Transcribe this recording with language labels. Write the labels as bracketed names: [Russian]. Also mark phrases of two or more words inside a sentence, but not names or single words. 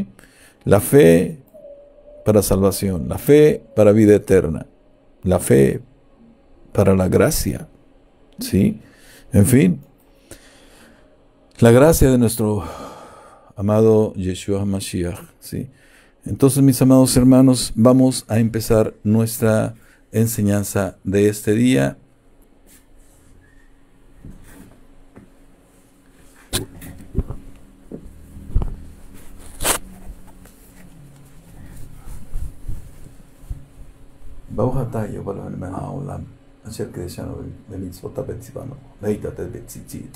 [Spanish] La fe para salvación, la fe para vida eterna, la fe para la gracia, ¿sí? En fin, la gracia de nuestro amado Yeshua HaMashiach, ¿sí? Entonces, mis amados hermanos, vamos a empezar nuestra enseñanza de este día. [Hebrew] ברוך אתה יהוה אלוהינו מלך העולם, אשר קדשנו במצוותיו וצוונו להתעטף בציצית.